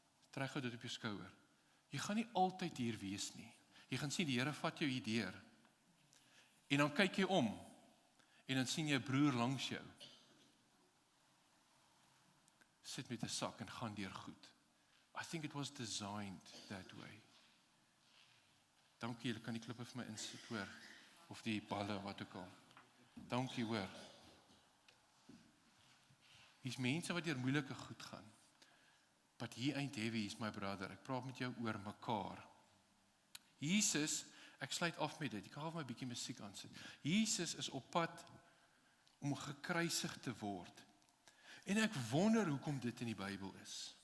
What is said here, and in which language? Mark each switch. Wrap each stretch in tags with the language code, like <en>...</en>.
<af>Trek gou dit op jou skouer. Jy gaan nie altyd hier wees nie. Jy gaan sien die Here vat jou hier deur. En dan kyk jy om, en dan sien jy 'n broer langs jou. Sit met 'n sak en gaan deur goed.</af> <en>I think it was designed that way.</en> <af>Dankie, julle kan die klippe vir my insit, hoor. Of die balle, wat ook al. Dankie, hoor. Hier's mense wat deur moeilike goed gaan.</af> <en>But he ain't heavy, is my brother.</en> <af>Ek praat met jou oor mekaar. Jesus, ek sluit af met dit. Ek gaan my bietjie musiek aansit. Jesus is op pad om gekruisig te word. En ek wonder hoekom dit in die Bybel is.</af>